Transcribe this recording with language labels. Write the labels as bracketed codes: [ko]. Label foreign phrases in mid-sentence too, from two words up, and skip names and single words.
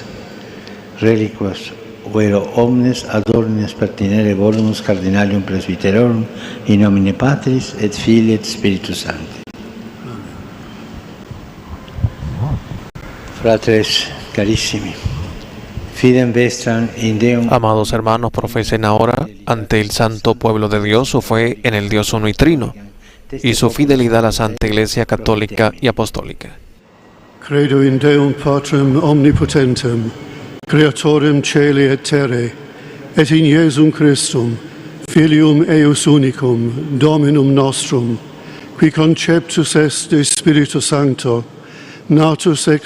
[la] Reliquas vero omnes ad ordines pertinere volumus Cardinalium Presbyterorum in nomine Patris et Filii et Spiritus Sancti. Fratres carissimi, fidem vestram in Deum. [es] Amados hermanos, profesen ahora ante el santo pueblo de Dios su fe en el Dios uno y trino y su fidelidad a la Santa Iglesia Católica y Apostólica. [la] Credo in Deum Patrem Omnipotentem, Creatorem Caeli et Terrae, et in Iesum Christum, Filium eius unicum, Dominum nostrum, qui conceptus est de Spiritu Sancto, natus ex